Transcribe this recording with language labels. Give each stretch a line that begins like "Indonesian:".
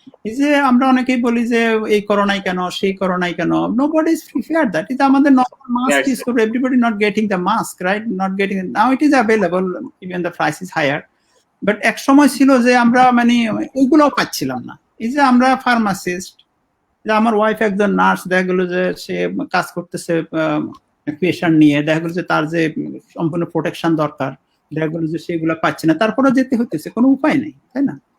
Bangla: এই যে আমরা অনেকেই বলি যে এই করোনায় কেন, সেই করোনায় কেন,
English: nobody is prepared that.
Bangla: এটা আমাদের
English: normal mask is for everybody not getting the mask, right? Not getting it. Now it is available, even the price is higher.
Bangla: But এক সময় ছিল যে আমরা মানে এইগুলোও পাচ্ছিলাম না। এই যে আমরা ফার্মাসিস্ট, যে আমার ওয়াইফ একজন নার্স, দেখা গেল যে সে কাজ করতেছে পেশেন্ট নিয়ে, দেখা গেল যে তার যে সম্পূর্ণ প্রোটেকশন দরকার, দেখা গেল যে সেগুলো পাচ্ছে না, তারপরে যেতে হইতেছে, কোনো উপায় নেই, তাই না?